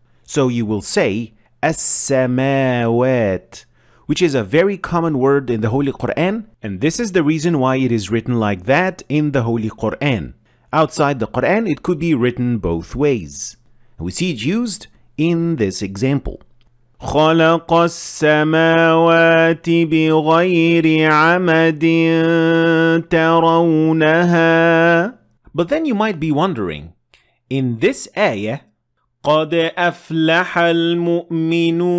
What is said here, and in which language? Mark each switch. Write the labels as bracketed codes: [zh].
[en] So you will say as-samawat, which is a very common word in the Holy Quran, and this is the reason why it is written like that in the Holy Quran. Outside the Quran, it could be written both ways. We see it used in this example. [ar] خلق السماوات بغير عمد ترونها. [en] But then you might be wondering, in this ayah, [ar] قد أفلح المؤمنون,